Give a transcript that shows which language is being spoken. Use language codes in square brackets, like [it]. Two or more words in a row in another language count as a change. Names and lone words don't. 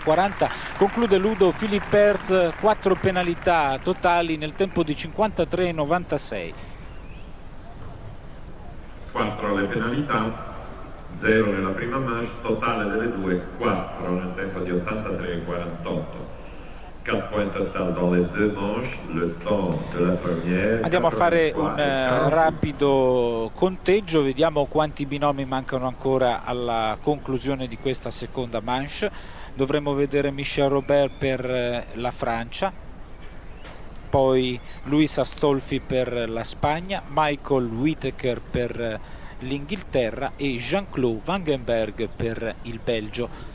[it] Conclude Ludo Philippers, 4 penalità totali nel tempo di 53,96. 4 le penalità, 0 nella prima manche, totale delle due 4 nel tempo di 83,48. [fr] 4 points total dans les deux manches, le temps de la première. [it] Andiamo a fare un rapido conteggio, vediamo quanti binomi mancano ancora alla conclusione di questa seconda manche. Dovremmo vedere Michel Robert per la Francia, poi Luis Astolfi per la Spagna, Michael Whittaker per l'Inghilterra e Jean-Claude Vangenberg per il Belgio.